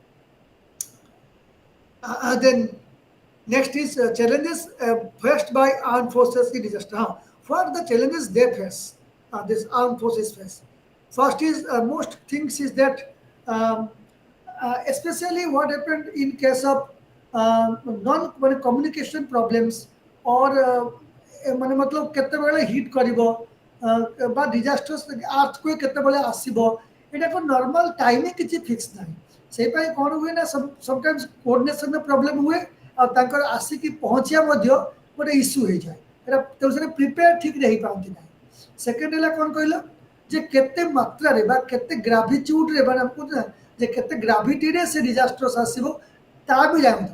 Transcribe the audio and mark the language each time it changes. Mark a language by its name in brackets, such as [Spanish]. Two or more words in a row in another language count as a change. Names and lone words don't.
[English] Then next is challenges faced by armed forces in disaster. What are the challenges they face? This armed forces face. First is most things is that especially what happened in case of non communication problems or [Odia] ମାନେ मतलब କେତେବେଳେ ହିଟ୍ କରିବ ବା [English] disasters earthquake [Odia] କେତେବେଳେ ଆସିବ ଏଇଟା ଏକ [English] normal timing [Odia] କିଛି ଫିକ୍ସ ନାହିଁ ସେଇପାଇଁ କ'ଣ ହୁଏ ନା [English] sometimes coordination problem [Odia] ହୁଏ ଆଉ ତାଙ୍କର ଆସିକି ପହଞ୍ଚିବା ମଧ୍ୟ ଗୋଟେ ଇସ୍ୟୁ ହେଇଯାଏ ଏଇଟା ତେଣୁ ସେଟା ପ୍ରିପେୟାର ଠିକ୍ରେ ହେଇପାରନ୍ତି ନାହିଁ ସେକେଣ୍ଡ ହେଲା କ'ଣ କହିଲ ଯେ କେତେ ମାତ୍ରାରେ ବା କେତେ ଗ୍ରାଭିଚ୍ୟୁଡ୍ରେ ମାନେ ଆମେ କହୁଛୁ ନା ଯେ କେତେ ଗ୍ରାଭିଟିରେ ସେ ଡିଜାଷ୍ଟର୍ସ ଆସିବ ତାହା ବି ଜାଣିଥାଉ